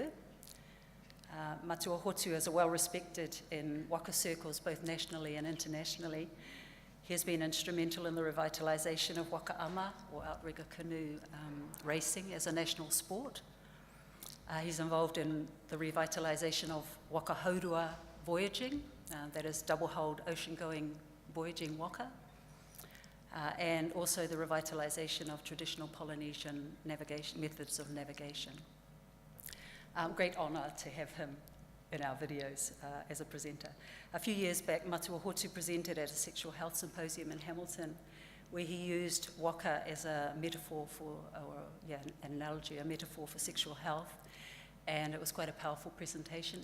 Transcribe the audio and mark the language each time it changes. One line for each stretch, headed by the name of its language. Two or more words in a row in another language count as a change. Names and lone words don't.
English: Matua Hotu is well-respected in waka circles, both nationally and internationally. He has been instrumental in the revitalisation of
Māori: waka ama,
English: or outrigger canoe racing as a national sport. He's involved in the revitalisation of
Māori: waka haurua
English: voyaging, that is double-hulled ocean-going voyaging waka, and also the revitalisation of traditional Polynesian navigation methods of navigation. Great honour to have him in our videos as a presenter. A few years back, Matua Hotu presented at a sexual health symposium in Hamilton, where he used waka as a metaphor for, an analogy, a metaphor for sexual health, and it was quite a powerful presentation.